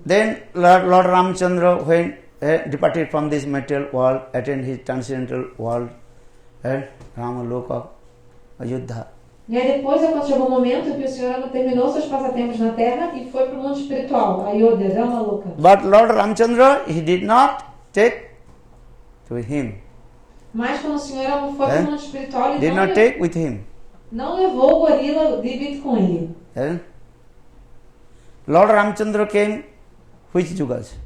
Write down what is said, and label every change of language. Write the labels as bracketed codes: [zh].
[en] Then Lord Ramachandra, when departed from this material world, attained his transcendental world, Rama Loka, Ayodhya. [pt] E aí depois, quando chegou o momento que o Senhor Rama terminou seus passatempos na Terra e foi para o mundo espiritual, Ayodhya, Rama Loka. [en] But Lord Ramachandra, he did not take to him. [pt] Mas quando o Senhor Rama foi para o mundo espiritual, ele [en] Did not take with him. [pt] não levou o gorila Dibit com ele. [en] Lord Ramachandra came which yugas?